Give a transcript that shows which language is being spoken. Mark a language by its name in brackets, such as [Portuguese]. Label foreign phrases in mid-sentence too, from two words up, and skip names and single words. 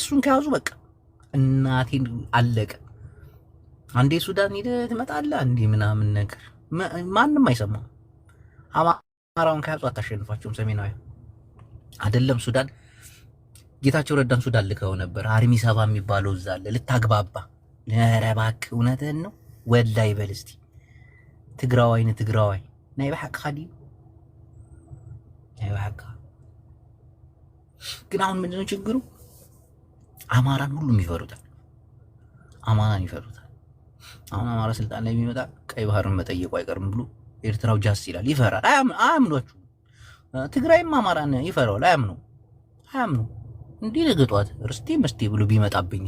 [Amharic] እሱን ከያዙ በቃ እናቴን አለቀ። አንዴ ሱዳን ሄደህ ትመጣለህ፣ አንዴ ምናምን ነገር ማንም አይሰማም። አማራውን ከያዙ አታሸንፋቸውም። ሰሜናዊ አይደለም ሱዳን። ጌታቸው ረዳን ሱዳን ልከው ነበር። አርሚ ሰባ የሚባለው እዛ አለ ልታግባባ። ኧረ እባክህ እውነትህን ነው ወላሂ በል እስቲ። [Tigrinya] ትግራዋይ ናይ በሐቅ ኻዲ ናይ በሐቅ። [Amharic] ግን አሁን ምንድነው ችግሩ? አማራን ሁሉም ይፈሩታል። አማራን ይፈሩታል። አሁን አማራ ስልጣን ላይ የሚመጣ ቀይ ባህርን መጠየቁ አይቀርም ብሎ ኤርትራው ጃስ ይላል። ይፈራል። አያምኗችሁ። ትግራይም አማራን ይፈራል። አያምኑ። እንዲህ ለገጧት ርስቴ መስቴ ብሎ ቢመጣብኝስ?